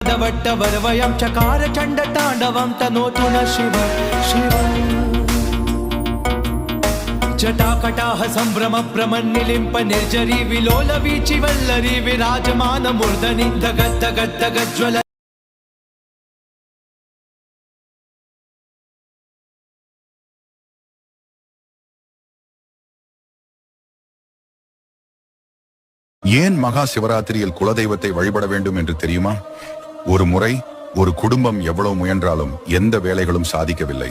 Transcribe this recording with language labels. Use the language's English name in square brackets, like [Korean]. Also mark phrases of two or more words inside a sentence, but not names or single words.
[Sanskrit] वट्टवरवयं चकार चण्डताण्डवं तनोतु न शिव शिव जटाकटाह सम्भ्रम प्रमन्निलिम्प निर्जरी विलोल वीचि वल्लरी विराजमान मूर्धनि धगद्धगद्धगज्ज्वल [Tamil] ஏன் மகா சிவராத்திரியில் குலதெய்வத்தை வழிபட வேண்டும் என்று தெரியுமா? ஒரு முறை ஒரு குடும்பம் எவ்வளவு முயன்றாலும் எந்த வேலைகளும் சாதிக்கவில்லை.